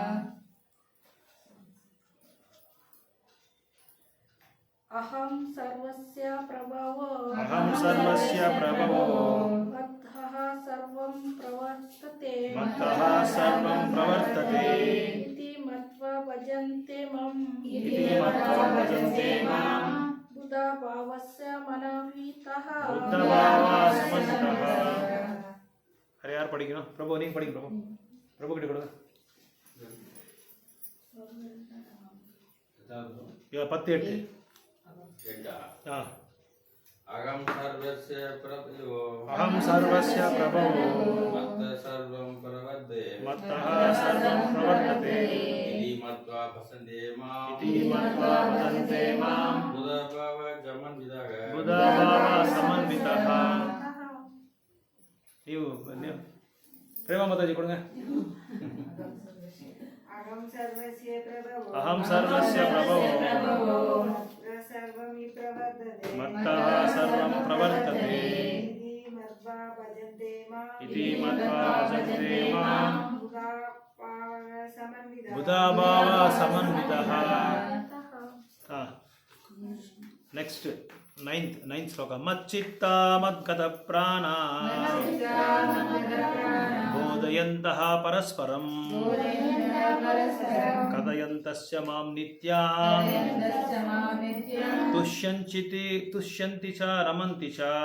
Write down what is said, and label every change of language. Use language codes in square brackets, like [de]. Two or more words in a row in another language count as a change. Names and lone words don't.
[sa] ಅಹಂ ಸರ್ವಸ್ಯ ಪ್ರಭವೋ ಅಹಂ ಸರ್ವಸ್ಯ ಪ್ರಭವೋ ಮತ್ತಃ ಸರ್ವಂ ಪ್ರವರ್ತತೆ ಮತ್ತಃ ಸರ್ವಂ ಪ್ರವರ್ತತೆ ಇತಿ ಮತ್ವಾ ಭಜಂತೆ ಮಾಂ ಇತಿ ಮತ್ವಾ ಭಜಂತೆ ಮಾಂ ಬುಧಾಭಾವಸ್ಯ ಮನವಿತಃ ಬುದ್ಧಭಾವ ಸಮನ್ವಿತಃ. [kn] ಅರೆ ಯಾರು படிக்கணும்? ಪ್ರಭು ನೀನು படிங்க. [ta] ಪ್ರಭು கிட்ட கொடுங்க. [kn] ಇವಾಗ 10:8. ಹಾಂ. [sa] अहम सर्वस्य प्रभवो ಅಹಂ ಸರ್ವಸ್ಯ ಪ್ರಭವೋ मत्तः सर्वं प्रवर्तते ಮತ್ತಃ ಸರ್ವಂ ಪ್ರವರ್ತತೆ इति मत्वा भजन्ते मां ಇತಿ ಮತ್ವಾ ಭಜಂತೆ ಮಾಂ बुधभाव समन्वितः ಬುಧಾಭಾವ ಸಮನ್ವಿತಃ. [kn] ನೀವು ಪ್ರೇಮ ಮಾತಾಜಿ ಕೊಡುங்க. [sa] अहम सर्वस्य प्रभवो ಅಹಂ ಸರ್ವಸ್ಯ ಪ್ರಭವೋ सर्वं प्रवर्तते ಮತ್ತಃ ಸರ್ವಂ ಪ್ರವರ್ತತೆ इति मत्वा भजन्ते मां ಇತಿ ಮತ್ವಾ ಭಜಂತೆ ಮಾಂ बुधाभाव समन्वितः. ಬುಧಾಭಾವ ಸಮನ್ವಿತಃ. ಹಾಂ. [en] next ninth ಶ್ಲೋಕ. [sa] ಮಚ್ಚಿತ್ತ ಮದ್ಗತ ಪ್ರಾಣ ಬೋಧಯಂತಹ ಪರಸ್ಪರಂ ಕಥಯಂತಸ್ಯ ಮಾಂ ನಿತ್ಯಾಂ ತುಷ್ಯಂತಿ ಚ ರಮಂತಿ ಚ.